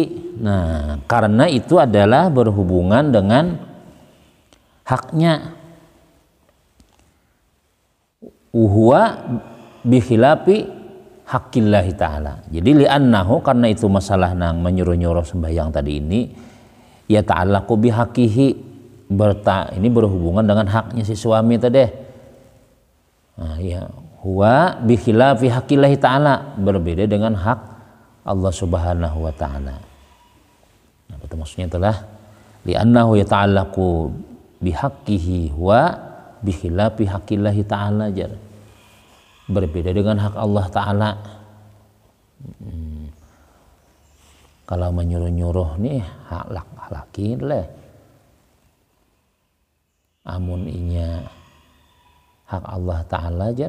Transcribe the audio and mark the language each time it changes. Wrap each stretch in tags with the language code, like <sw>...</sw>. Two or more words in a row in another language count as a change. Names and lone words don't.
<id>Nah, karena itu adalah berhubungan dengan haknya.</id> <ar>وهو بخلاف حق الله تعالى.</ar> <bjn>Jadi li'annahu karena itu masalah nang menyuruh-nyuruh sembahyang tadi ini</bjn> <ar>يتعلق بحقه,</ar> <id>ini berhubungan dengan haknya si suami tadi. Nah,</id> <ar>وهو بخلاف حق الله تعالى,</ar> <id>berbeda dengan hak Allah</id> <ar>سبحانه وتعالى.</ar> <id>Nah, itu maksudnya adalah</id> <ar>لأنه يتعلق بحقه وبخلاف حق الله تعالى</ar> <id>jar. Berbeda dengan hak Allah Ta'ala. Kalau menyuruh-nyuruh nih hak laki leh.</id> <bjn>Amun inya hak Allah Ta'ala jar.</bjn>